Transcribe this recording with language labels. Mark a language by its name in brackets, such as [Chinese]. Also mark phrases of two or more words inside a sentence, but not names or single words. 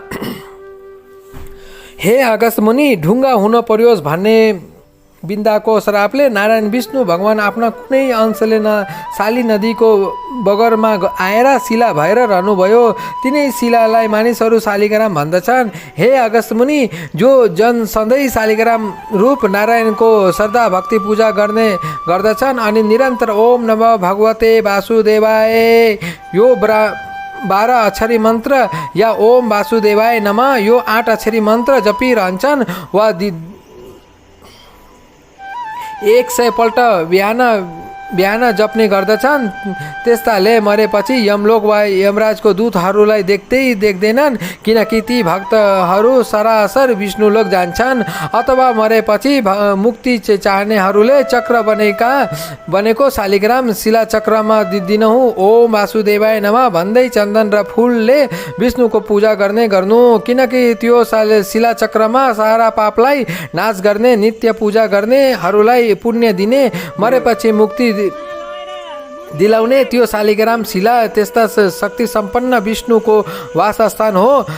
[Nepali] हे अगस्त्य मुनि, ढुङ्गा हुन पर्योस् भन्ने वृन्दाको श्रापले नारायण विष्णु भगवान आफ्ना कुनै अंशले शाली नदीको बगरमा आएर शिला भएर रहनुभयो। तिनै शिलालाई मानिसहरू शालिग्राम भन्दछन्। हे अगस्त्य मुनि, जो जन सधैँ शालिग्राम रूप नारायणको श्रद्धा भक्ति पूजा गर्दछन् अनि निरन्तर [Sanskrit] ओम नमः भगवते वासुदेवाय [Nepali] यो 12 अक्षरी मन्त्र या [Sanskrit] ओम वासुदेवाय नमः [Nepali] यो 8 अक्षरी मन्त्र जपिरहन्छन् वा 100 पल्ट बिहान बिहान जप्ने गर्दछन्। त्यस्ताले मरेपछि यमलोक वा यमराजको दूतहरूलाई देख्दैनन्, किनकि ती भक्तहरू सरासर विष्णुलोक जान्छन्। अथवा मरेपछि मुक्ति चाहनेहरूले चक्र बनेको शालिग्राम शिला चक्रमा दिनहुँ [Sanskrit] ओम वासुदेवाय नमः [Nepali] भन्दै चन्दन र फुलले विष्णुको पूजा गर्नु, किनकि त्यो शिला चक्रमा सारा पापलाई नाश गर्ने, नित्य पूजा गर्नेहरूलाई पुण्य दिने, मरेपछि मुक्ति दिलाउने त्यो शालिग्राम शिला त्यस्ता शक्ति सम्पन्न विष्णुको वासस्थान हो।